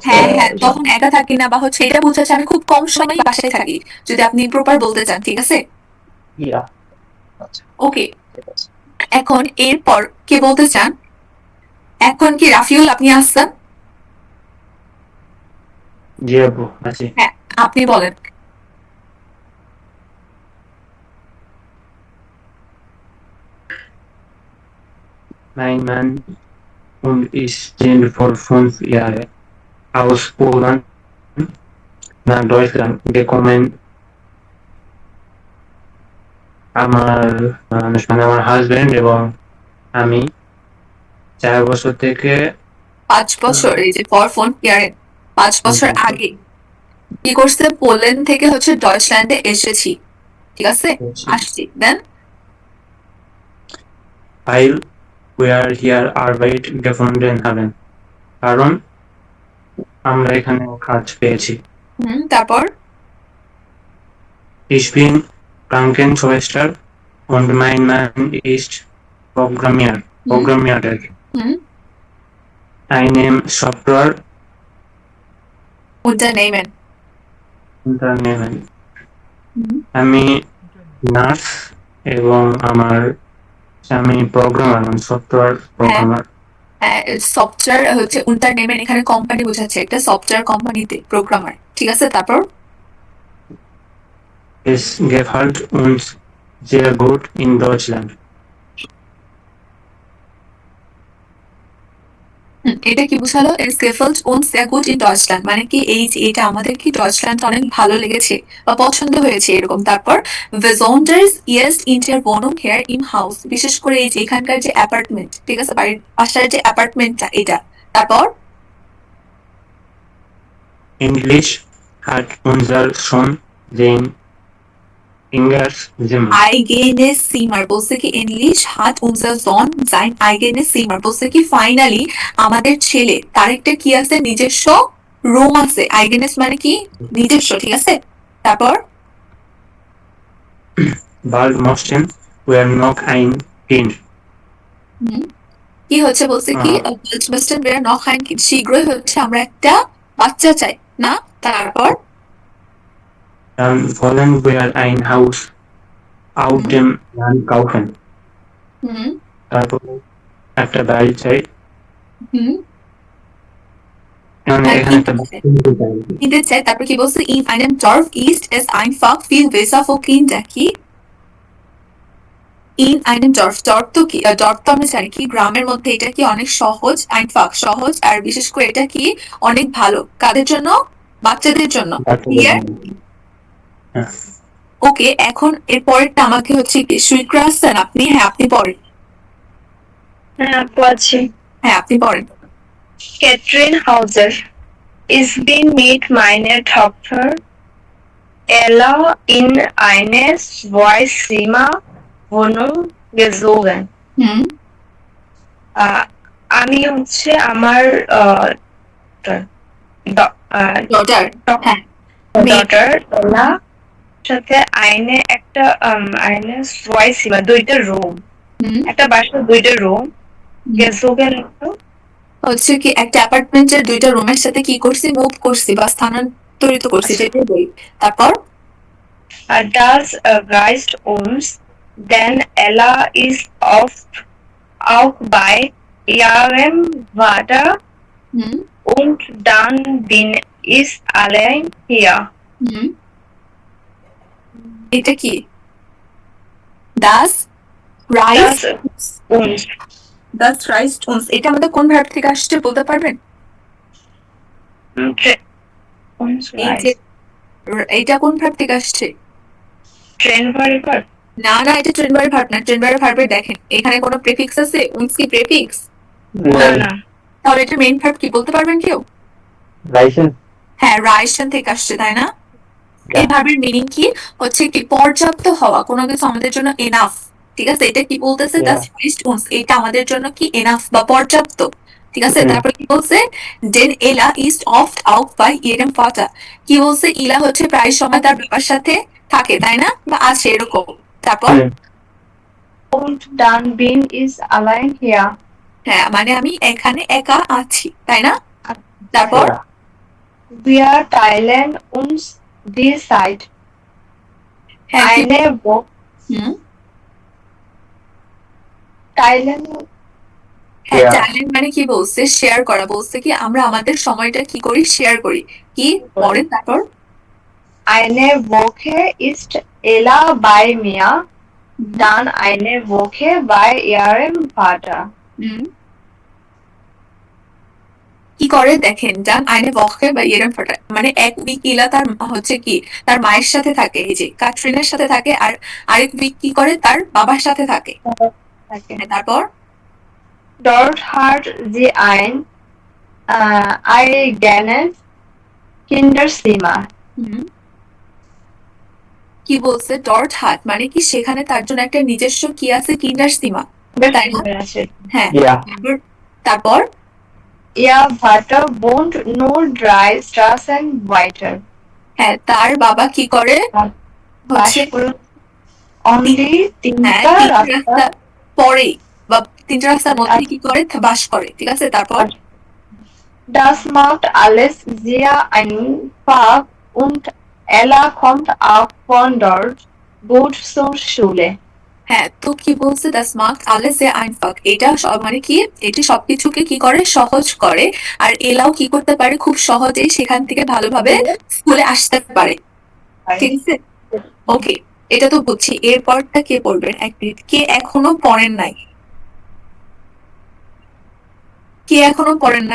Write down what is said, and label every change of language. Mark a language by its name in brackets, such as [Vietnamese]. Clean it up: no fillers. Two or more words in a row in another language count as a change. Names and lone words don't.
[Bangla] হ্যাঁ, তখন একা থাকি না বা হচ্ছে এটা বোঝাচ্ছে আমি খুব কম সময় বাসায় থাকি, যদি আপনি প্রপার বলতে চান, ঠিক আছে? ওকে, এখন এরপর কে বলতে চান? এখন কি রাফিউল আপনি আসছেন? জি আপু, আছি। হ্যাঁ, আপনি বলেন। [German] Mein Mann und ich sind vor 5 Jahren aus Polen nach Deutschland gekommen. [Bangla] আমার হাজবেন্ড এবং আমি 4 বছর থেকে 5 বছর, এই যে [English] for 4 year, [Bangla] 5 বছর আগে কি করছে, পোল্যান্ড থেকে হচ্ছে ডয়চল্যান্ডে এসেছি, ঠিক আছে? আসছি, দেন [German] weil wir hier Arbeit gefunden haben, [Bangla] কারণ আমরা এখানে কাজ পেয়েছি। তারপর [German] Ich bin Krankenschwester und mein Mann ist Programmierer. Einem Software Unternehmen. [Bangla] আমি নার্স এবং আমার স্বামী প্রোগ্রামার, সফটওয়্যার প্রোগ্রামার। সফটওয়্যার হচ্ছে Unternehmen, এখানে কোম্পানি বোঝাচ্ছে, একটা সফটওয়্যার কোম্পানিতে প্রোগ্রামার, ঠিক আছে? তারপর [German] Es gefällt uns sehr gut in Deutschland. [Bangla] এটা কি বোঝালো? [German] Es gefällt uns sehr gut in Deutschland, [Bangla] মানে কি এই যে এটা আমাদের কি ডয়চল্যান্ড অনেক ভালো লেগেছে বা পছন্দ হয়েছে, এরকম। [German] তারপর besonders jetzt in der Wohnung hier im Haus, [Bangla] বিশেষ করে এই যে এখানকার যে অ্যাপার্টমেন্ট, ঠিক আছে, বাড়ির পাশের যে অ্যাপার্টমেন্টটা এটা। তারপর [German] Englisch hat unser Sohn den English Zimmer. eigenes Zimmer, [Bangla] বলছে কি ইংলিশ [German] hat unser Sohn sein eigenes Zimmer, [Bangla] বলছে কি ফাইনালি আমাদের ছেলে তার একটা কি আছে, নিজস্ব রুম আছে। eigenes মানে কি নিজস্ব, ঠিক আছে? তারপর [German] Bald möchten wir noch ein Kind. [Bangla] কি হচ্ছে, বলছে কি [German] bald möchten wir noch ein Kind, [Bangla] শীঘ্রই হচ্ছে আমরা একটা বাচ্চা চাই, না? তারপর [German] Dann wollen wir ein Haus auf dem Land kaufen. [Bangla] তারপর একটা বাড়ি চাই। কিনতে চাই। তারপর কি বলছে, [German] in einem Dorf ist es einfach viel besser für Kinder, [Bangla] কি [German] in einem Dorf, [Bangla] Dorf তো কি, Dorf তো আমরা জানি কি গ্রামের মধ্যে, এটা কি অনেক সহজ, einfach সহজ, আর বিশেষ করে এটা কি অনেক ভালো, কাদের জন্য? বাচ্চাদের জন্য। ওকে, এখন এর পরেরটা আমাকে হচ্ছে কি সুইক্রা আসছেন আপনি? হ্যাঁ, আপনি পড়েন। হ্যাঁ আপু, আছি। হ্যাঁ, আপনি পড়েন। [German] Katrin Hauser. Ich bin mit meiner Tochter Ella in eine Zwei-Zimmer-Wohnung gezogen. [Bangla] আমি হচ্ছে আমার ডটার এলা সাথে একটা Zwei-Zimmer, দুইটা রুম, একটা বাসার দুইটা রুম gezogen হচ্ছে কি একটা অ্যাপার্টমেন্টের দুইটা রুমের সাথে কি করছি, মুভ করছি বা স্থানান্তরিত করছি, সেটাই বলি। তারপর [German] das reicht uns, denn Ella ist oft auch bei ihrem Vater und dann bin ich allein hier. [Bangla] এটা কি? [German] das reicht uns, das reicht uns, [Bangla] এটা আমাদের কোন ভার্ব থেকে আসছে বলতে পারবেন? এই যে এইটা কোন ভার্ব থেকে আসছে? ট্রেন ভার্ব। না না, এটা ট্রেন ভার্ব ভার্ব না। ট্রেন ভার্ব ভার্বে দেখেন এখানে কোনো প্রিফিক্স আছে? উনস কি প্রিফিক্স? না। তাহলে এটা মেইন ভার্ব কি বলতে পারবেন কেউ? রাইশন। হ্যাঁ, রাইশন থেকে আসছে, তাই না? এই ভার্বের মিনিং কি? হচ্ছে কি পর্যাপ্ত হওয়া, কোনো কিছু আমাদের জন্য এনাফ। ঠিক আছে, এটা কি বলতেছে? [German] das ist uns, [Bangla] এটা আমাদের জন্য কি এনাফ বা পর্যাপ্ত। ঠিক আছে, তারপর কি বলছে? [German] den Ella ist oft auch bei ihrem Vater, [Bangla] কি বলছে? ইলা হচ্ছে প্রায় সময় তার বাবার সাথে থাকে, তাই না? বা আছে এরকম। তারপর [German] Und dann bin ich allein hier. [Bangla] হ্যাঁ, মানে আমি এখানে একা আছি, তাই না? তারপর [German] Wir teilen uns die Zeit. Eine Woche. Teilen. [Bangla] হ্যাঁ, ট্যালেন্ট মানে কি বলছে? শেয়ার করা। বলছে কি আমরা আমাদের সময়টা কি করি? শেয়ার করি। কি পড়েন তারপর? [German] Eine Woche ist Ella bei mir, dann eine Woche bei ihrem Vater. [Bangla] কি করে দেখেন, জান [German] eine Woche bei ihrem Vater, [Bangla] মানে এক উইক ইলা তার হচ্ছে কি তার মায়ের সাথে থাকে, এই যে কাটরিনের সাথে থাকে, আর আরেক উইক কি করে তার বাবার সাথে থাকে। তারপর [German] Dort hat sie ein eigenes Kinderzimmer. [Bangla] কি বলছে? [German] dort hat [Bangla] মানে কি সেখানে তার জন্য একটা নিজস্ব কি আছে? কিন্ডারজিমার, তাই না? হ্যাঁ, তারপর [German] Ihr Vater wohnt nur 3 Straßen weiter. [Bangla] হ্যাঁ, তার বাবা কি করে? হচ্ছে only 3টা রাস্তা পরে বা 3টা রাস্তার মধ্যে কি করে বাস করে। ঠিক আছে, তারপর [German] Das macht alles sehr einfach und Ella kommt auch von dort gut zur Schule. [Bangla] হ্যাঁ, তো কি বলছে? das macht alles sehr einfach, এটা মানে কি এটি সবকিছুকে কি করে? সহজ করে। আর এলাও কি করতে পারে? খুব সহজেই সেখান থেকে ভালোভাবে স্কুলে আসতে পারে। ঠিক আছে, ওকে, এটা তো বুঝছি। এরপরটা কে পড়বেন? এক মিনিট, কে এখনো পড়েন নাই? কে এখনো পড়েন নাই?